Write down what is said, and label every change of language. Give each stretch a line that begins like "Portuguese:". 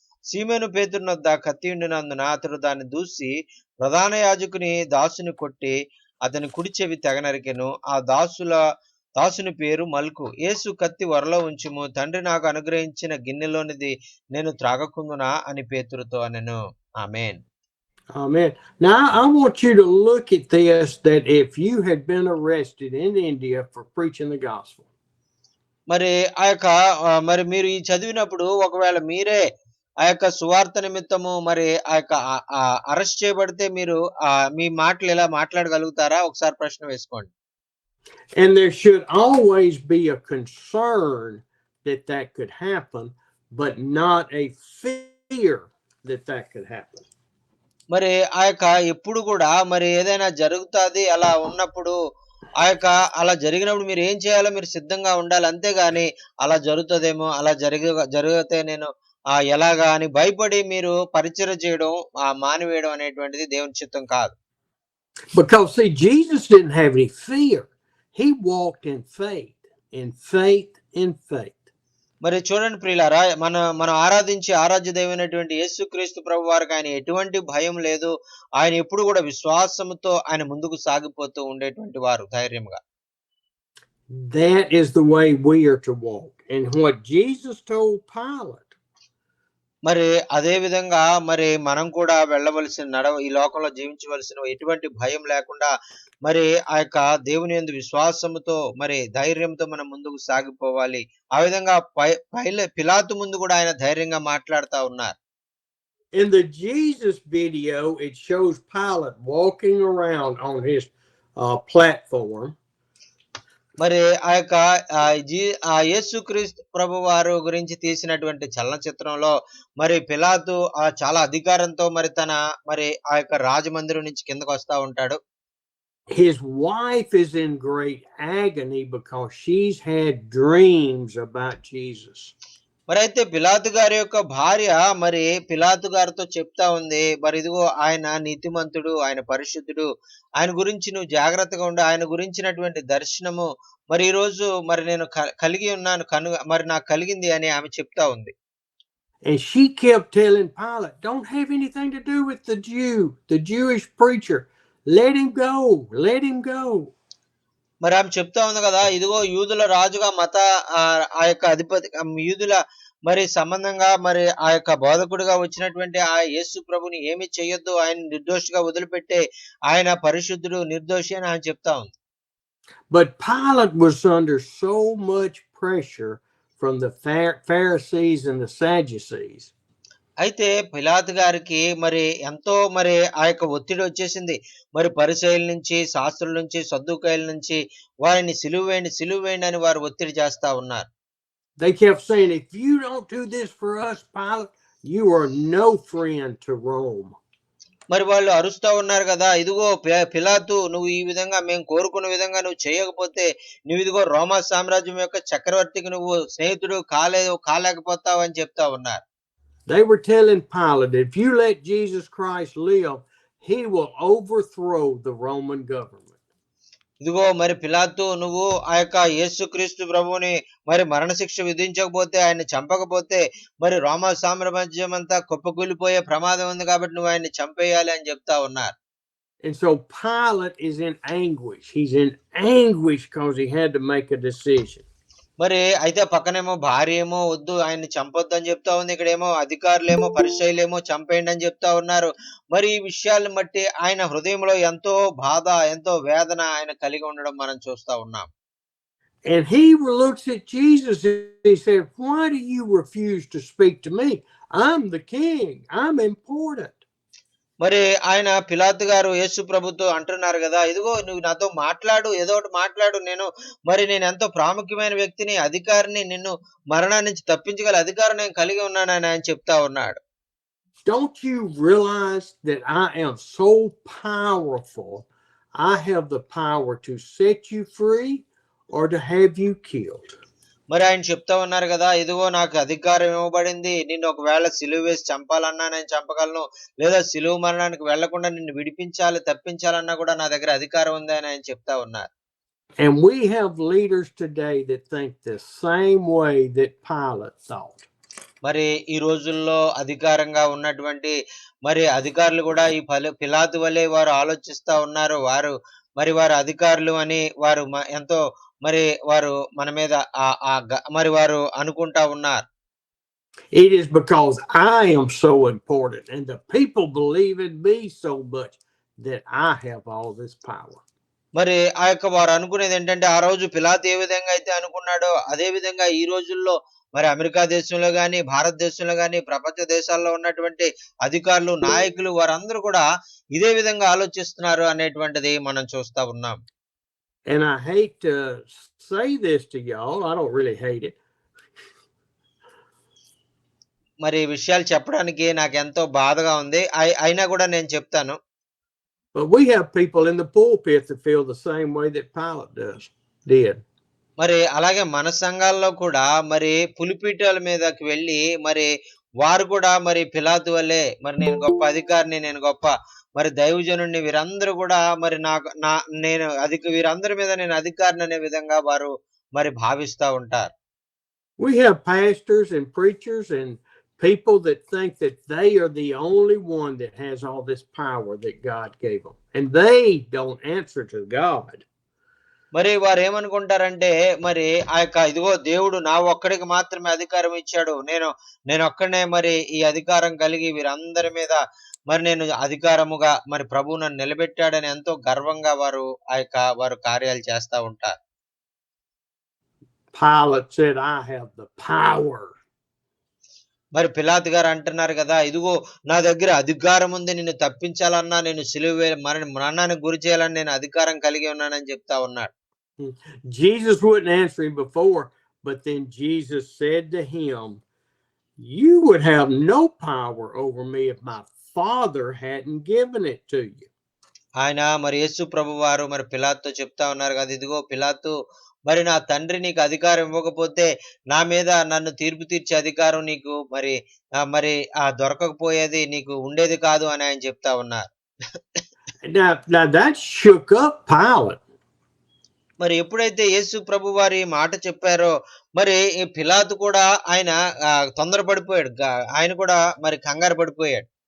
Telugu: సీమోను పేతురునొద్ద కత్తి ఉండినందున అతడు దాన్ని దూసి ప్రధాన యాజకుని దాసుని కొట్టి అతని కుడి చెవి తెగ నరికెను. ఆ దాసుని పేరు మల్కు. యేసు కత్తి వరలో ఉంచుము, తండ్రి నాకు అనుగ్రహించిన గిన్నెలోనిది నేను త్రాగకుందునా అని పేతురుతో అనెను. ఆమేన్.
English: Amen. Now I want you to look at this, that if you had been arrested in India for preaching the gospel.
Telugu: మరి ఆ యొక్క మరి మీరు ఈ చదివినప్పుడు ఒకవేళ మీరే ఆ యొక్క సువార్త నిమిత్తము మరి ఆ యొక్క అరెస్ట్ చేయబడితే మీరు మీ మాటలు ఎలా మాట్లాడగలుగుతారా? ఒకసారి ప్రశ్న వేసుకోండి.
English: And there should always be a concern that that could happen, but not a fear that that could happen.
Telugu: మరి ఆ యొక్క ఎప్పుడు కూడా మరి ఏదైనా జరుగుతాది అలా ఉన్నప్పుడు ఆ యొక్క అలా జరిగినప్పుడు మీరు ఏం చేయాలో మీరు సిద్ధంగా ఉండాలి. అంతేగాని అలా జరుగుతదేమో, అలా జరిగితే నేను ఎలాగా అని భయపడి మీరు పరిచర్య చేయడం మానివేయడం అనేటువంటిది దేవుని చిత్తం కాదు.
English: Because see, Jesus didn't have any fear. He walked in faith, in faith, in faith.
Telugu: మరి చూడండి ప్రియులారా, మనం ఆరాధించే ఆరాధ్య దైవమైనటువంటి యేసుక్రీస్తు ప్రభు వారికి ఆయన ఎటువంటి భయం లేదు. ఆయన ఎప్పుడు కూడా విశ్వాసముతో ఆయన ముందుకు సాగిపోతూ ఉండేటువంటి వారు ధైర్యంగా.
English: That is the way we are to walk. And what Jesus told Pilate,
Telugu: మరి అదే విధంగా మరి మనం కూడా వెళ్ళవలసిన ఈ లోకంలో జీవించవలసిన ఎటువంటి భయం లేకుండా మరి ఆ యొక్క దేవుని యందు విశ్వాసముతో మరి ధైర్యంతో మనం ముందుకు సాగిపోవాలి. ఆ విధంగా పిలాతు ముందు కూడా ఆయన ధైర్యంగా మాట్లాడుతూ ఉన్నారు.
English: in the Jesus video, it shows Pilate walking around on his platform.
Telugu: మరి ఆ యొక్క యేసుక్రీస్తు ప్రభు వారు గురించి తీసినటువంటి చలనచిత్రంలో మరి పిలాతు చాలా అధికారంతో మరి ఆ యొక్క రాజమందిరం నుంచి కిందకు వస్తా ఉంటాడు.
English: His wife is in great agony because she's had dreams about Jesus.
Telugu: మరి అయితే పిలాతు గారి యొక్క భార్య మరి పిలాతు గారితో చెప్తా ఉంది, మరి ఇదిగో ఆయన నీతిమంతుడు, ఆయన పరిశుద్ధుడు, ఆయన గురించి నువ్వు జాగ్రత్తగా ఉండు, ఆయన గురించినటువంటి దర్శనము మరి ఈ రోజు మరి నేను కలిగి ఉన్నాను, మరి నాకు కలిగింది అని ఆమె చెప్తా ఉంది.
English: And she kept telling Pilate, don't have anything to do with the Jewish preacher. Let him go, let him go.
Telugu: మరి ఆమె చెప్తా ఉంది కదా, ఇదిగో యూదుల రాజుగా ఆ యొక్క అధిపతి యూదుల మరి సంబంధంగా మరి ఆ యొక్క బోధకుడిగా వచ్చినటువంటి ఆ యేసు ప్రభుని ఏమి చేయొద్దు, ఆయన నిర్దోషిగా వదిలిపెట్టే, ఆయన పరిశుద్ధుడు, నిర్దోషి అని ఆయన చెప్తా ఉంది.
English: But Pilate was under so much pressure from the Pharisees and the Sadducees.
Telugu: అయితే పిలాతు గారికి మరి ఎంతో మరి ఆ యొక్క ఒత్తిడి వచ్చేసింది. మరి పరిసయ్యుల నుంచి, శాస్త్రుల నుంచి, సద్దూకయ్యుల నుంచి వారిని సిలువేయండి అని వారు ఒత్తిడి చేస్తా ఉన్నారు.
English: They kept saying, if you don't do this for us, Pilate, you are no friend to Rome.
Telugu: మరి వాళ్ళు అరుస్తా ఉన్నారు కదా, ఇదిగో పిలాతు, నువ్వు ఈ విధంగా మేము కోరుకున్న విధంగా నువ్వు చేయకపోతే నువ్వు ఇదిగో రోమా సామ్రాజ్యం యొక్క చక్రవర్తికి నువ్వు స్నేహితుడు కాలేకపోతావు అని చెప్తా ఉన్నారు.
English: They were telling Pilate, if you let Jesus Christ live, he will overthrow the Roman government.
Telugu: ఇదిగో మరి పిలాతు, నువ్వు ఆ యొక్క యేసుక్రీస్తు ప్రభువుని మరి మరణశిక్ష విధించకపోతే, ఆయన చంపకపోతే మరి రోమా సామ్రాజ్యం అంతా కుప్పకూలిపోయే ప్రమాదం ఉంది, కాబట్టి నువ్వు ఆయన్ని చంపేయాలి అని చెప్తా ఉన్నారు.
English: And so Pilate is in anguish. He's in anguish because he had to make a decision.
Telugu: మరి అయితే పక్కనేమో భార్య ఏమో వద్దు ఆయన్ని చంపొద్దు అని చెప్తా ఉంది, ఇక్కడేమో అధికారులేమో పరిచయులేమో చంపేయండి అని చెప్తా ఉన్నారు. మరి ఈ విషయాలను బట్టి ఆయన హృదయంలో ఎంతో బాధ, ఎంతో వేదన ఆయన కలిగి ఉండడం మనం చూస్తా ఉన్నాం.
English: And he looks at Jesus and he said, why do you refuse to speak to me? I'm the king. I'm important.
Telugu: మరి ఆయన పిలాతు గారు యేసు ప్రభుతో అంటున్నారు కదా, ఇదిగో నువ్వు నాతో మాట్లాడు, ఏదో ఒకటి మాట్లాడు, నేను ఎంతో ప్రాముఖ్యమైన వ్యక్తిని, అధికారిని, నిన్ను మరణాన్ని నుంచి తప్పించగల అధికారం నేను కలిగి ఉన్నానని ఆయన చెప్తా ఉన్నాడు.
English: Don't you realize that I am so powerful? I have the power to set you free or to have you killed.
Telugu: మరి ఆయన చెప్తా ఉన్నారు కదా, ఇదిగో నాకు అధికారం ఇవ్వబడింది, నిన్ను ఒకవేళ సిలువ వేసి చంపాలన్నా నేను చంపగలను, లేదా సిలువ మరణానికి వెళ్లకుండా నిన్ను విడిపించాలి, తప్పించాలన్నా కూడా నా దగ్గర అధికారం ఉంది అని ఆయన చెప్తా ఉన్నారు.
English: And we have leaders today that think the same way that Pilate thought.
Telugu: మరి ఈ రోజుల్లో అధికారంగా ఉన్నటువంటి మరి అధికారులు కూడా ఈ పిలాతు వలె వారు ఆలోచిస్తా ఉన్నారు. వారు అధికారులు అని వారు ఎంతో మరి వారు మన మీద మరి వారు అనుకుంటా ఉన్నారు.
English: It is because I am so important and the people believe in me so much that I have all this power.
Telugu: మరి ఆ యొక్క వారు అనుకునేది ఏంటంటే, ఆ రోజు పిలాతు ఏ విధంగా అయితే అనుకున్నాడో అదే విధంగా ఈ రోజుల్లో మరి అమెరికా దేశంలో గాని, భారతదేశంలో గాని, ప్రపంచ దేశాల్లో ఉన్నటువంటి అధికారులు, నాయకులు వారందరూ కూడా ఇదే విధంగా ఆలోచిస్తున్నారు అనేటువంటిది మనం చూస్తా ఉన్నాం.
English: And I hate to say this to y'all. I don't really hate it.
Telugu: మరి ఈ విషయాలు చెప్పడానికి నాకెంతో బాధగా ఉంది. అయినా కూడా నేను చెప్తాను.
English: But we have people in the pulpit that feel the same way that Pilate did.
Telugu: మరి అలాగే మన సంఘాల్లో కూడా మరి పులిపీఠాల మీదకి వెళ్ళి మరి వారు కూడా మరి పిలాతు వల్లే మరి నేను గొప్ప అధికారిని, నేను గొప్ప మరి దైవజనుడిని, వీరందరూ కూడా మరి నేను వీరందరి మీద నేను అధికారిని అనే విధంగా వారు మరి భావిస్తా ఉంటారు.
English: We have pastors and preachers and people that think that they are the only one that has all this power that God gave them, and they don't answer to God.
Telugu: మరి వారు ఏమనుకుంటారంటే మరి ఆ యొక్క ఇదిగో దేవుడు నా ఒక్కడికి మాత్రమే అధికారం ఇచ్చాడు, నేను ఒక్కడనే మరి ఈ అధికారం కలిగి వీరందరి మీద మరి నేను అధికారముగా మరి ప్రభువు నన్ను నిలబెట్టాడని ఎంతో గర్వంగా వారు కార్యాలు చేస్తా ఉంటారు.
English: Pilate said, I have the power.
Telugu: మరి పిలాతు గారు అంటున్నారు కదా, ఇదిగో నా దగ్గర అధికారం ఉంది, నిన్ను తప్పించాలన్నా, నేను సిలువ మరణానికి గురి చేయాలని నేను అధికారం కలిగి ఉన్నానని చెప్తా ఉన్నాడు.
English: Jesus wouldn't answer him before, but then Jesus said to him, you would have no power over me if my Father hadn't given it to you.
Telugu: ఆయన మరి యేసు ప్రభు వారు మరి పిలాతుతో చెప్తా ఉన్నారు కదా, ఇదిగో పిలాతు, మరి నా తండ్రి నీకు అధికారం ఇవ్వకపోతే నా మీద నన్ను తీర్పు తీర్చే అధికారం నీకు మరి దొరకకపోయేది, నీకు ఉండేది కాదు అని ఆయన చెప్తా ఉన్నారు.
English: Now that shook up Pilate.
Telugu: మరి ఎప్పుడైతే యేసు ప్రభు వారి మాట చెప్పారో మరి పిలాతు కూడా ఆయన తొందరపడిపోయాడు, ఆయన కూడా మరి కంగారు పడిపోయాడు.